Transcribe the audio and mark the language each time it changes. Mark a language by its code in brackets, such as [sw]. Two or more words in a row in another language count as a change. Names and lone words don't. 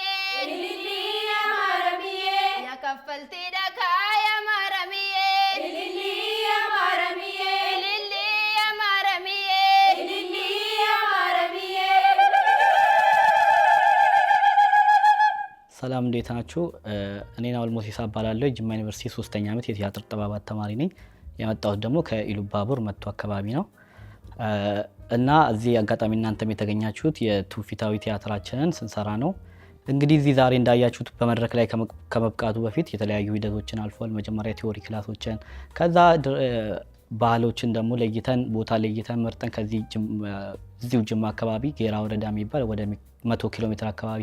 [am] ኢሊሊ ያማረሚዬ ነከፈልቲ ደካያ ማረምዬ ኢሊሊ ያማረሚዬ እልሊ አማረምዬ ኢሊሊ ያማረሚዬ ሰላም እንዴት ናችሁ? እኔ ናውል ሞሲሳ እባላለሁ። ጅማ ዩኒቨርሲቲ 3ኛ ዓመት የቲያትር ጥበባት ተማሪ ነኝ። የመጣሁት ደግሞ ከኢሉባቡር መቱ አካባቢ ነው እና እዚህ አጋጣሚ እናንተም የተገኛችሁት የትውፊታዊ ቲያትራችንን ስንሰራ ነው። እንግዲህ እዚህ ዛሬ እንዳያችሁት በመድረክ ላይ ከመብቃቱ በፊት የተለያዩ ሂደቶችን አልፏል። መጀመሪያ ቲዮሪ ክላሶችን፣ ከዛ ባህሎችን ደግሞ ለይተን ቦታ ለይተን መርጠን እዚሁ ጅማ አካባቢ ጌራ ወረዳ የሚባል ወደ 100 ኪሎ ሜትር አካባቢ